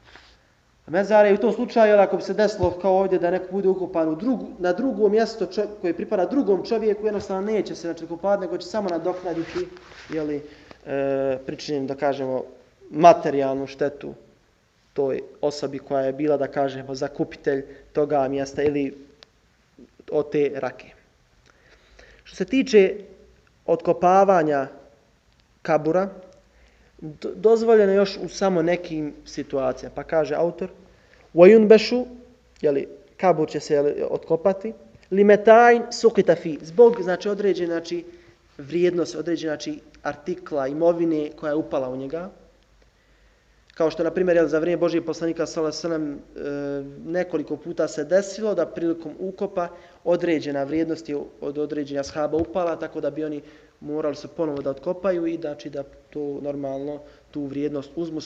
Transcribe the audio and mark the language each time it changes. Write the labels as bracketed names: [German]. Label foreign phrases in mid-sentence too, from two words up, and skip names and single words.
[Bosnian] I u tom slučaju, ako bi se desilo kao ovdje da neko bude ukopan na drugo mjesto koje pripada drugom čovjeku, jednostavno neće se, znači, kopati, nego će samo nadoknaditi pričinjen, da kažemo, materijalnu štetu toj osobi koja je bila, da kažemo, zakupitelj toga mjesta ili od te rake. Što se tiče otkopavanja kabura, dozvoljeno još u samo nekim situacijama. Pa kaže autor, وَيُنْبَشُ, kabur će se otkopati, [Arabic] لِمَتَاِنْ سُقِتَ فِي, [Bosnian] zbog, znači, određene, znači, vrijednost, određene, znači, artikla, imovine koja je upala u njega. Kao što, na primjer, za vrijeme Božijeg poslanika s.a.v. Nekoliko puta se desilo da prilikom ukopa određena vrijednost je od određenja ashaba upala, tako da bi oni morali se ponovo da otkopaju i da to normalno tu vrijednost uzmu.